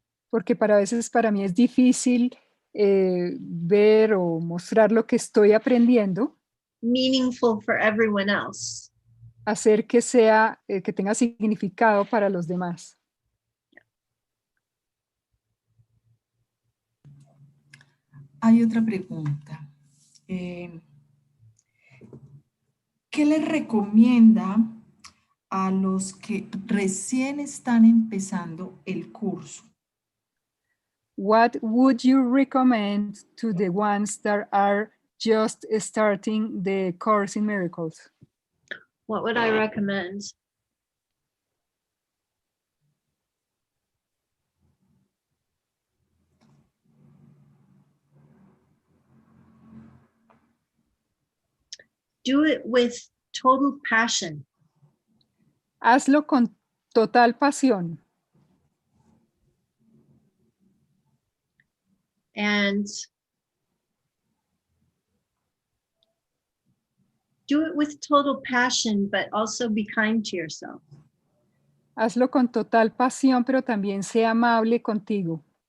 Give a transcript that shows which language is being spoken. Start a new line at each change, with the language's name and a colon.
Spanish: porque para veces para mí es difícil ver o mostrar lo que estoy aprendiendo,
English: meaningful for everyone else.
Spanish: hacer que sea, que tenga significado para los demás. Hay otra pregunta. ¿Qué le recomienda a los que recién están empezando el curso?
English: What would you recommend to the ones that are just starting the Course in Miracles? What would I recommend? Do it with total passion.
Spanish: Hazlo con total pasión
English: And do it with total passion, but also be kind to yourself.
Spanish: Hazlo con total pasión, pero también sea amable contigo.